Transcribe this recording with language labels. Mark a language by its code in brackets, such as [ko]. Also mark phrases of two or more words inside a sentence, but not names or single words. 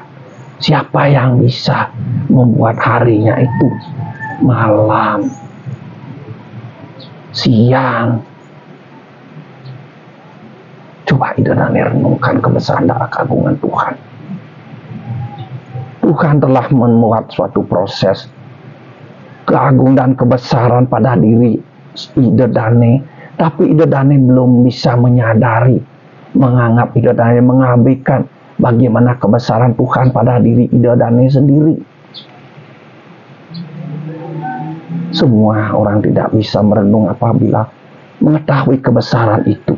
[id] Siapa yang bisa membuat harinya itu malam, siang? Coba [ban] ide dane [id] renungkan kebesaran dan keagungan Tuhan. Tuhan telah membuat suatu proses keagungan dan kebesaran pada diri [ban] ide dane, [id] tapi [ban] ide dane [id] belum bisa menyadari, menganggap [ban] ide dane [id] mengabaikan bagaimana kebesaran Tuhan pada diri [ban] ide dane [id] sendiri. Semua orang tidak bisa merenung apabila mengetahui kebesaran itu.